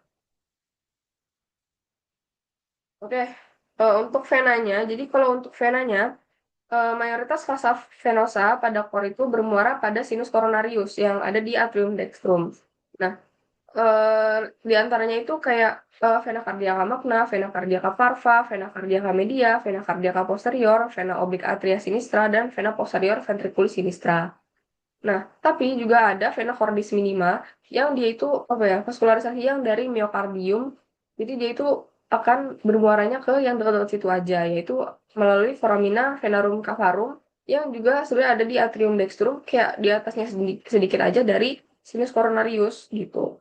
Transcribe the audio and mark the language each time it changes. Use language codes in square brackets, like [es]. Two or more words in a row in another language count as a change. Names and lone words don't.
[id] Oke, untuk venanya, jadi kalau untuk venanya, mayoritas [la] vasa venosa [id] pada kor itu bermuara pada [la] sinus coronarius [id] yang ada di [la] atrium dextrum. [id] Nah, di antaranya itu kayak [la] vena cardiaca magna, vena cardiaca parva, vena cardiaca media, vena cardiaca posterior, vena oblique atria sinistra, [id] dan [la] vena posterior ventriculis sinistra. [id] Nah, tapi juga ada [la] vena cordis minima [id] yang dia itu apa ya, vaskularisasi yang dari miokardium. Jadi dia itu akan bermuaranya ke yang dekat-dekat situ aja, yaitu melalui [la] foramina venarum cavarum [id] yang juga sebenarnya ada di [la] atrium dextrum, [id] kayak di atasnya sedikit aja dari [la] sinus coronarius [id] gitu.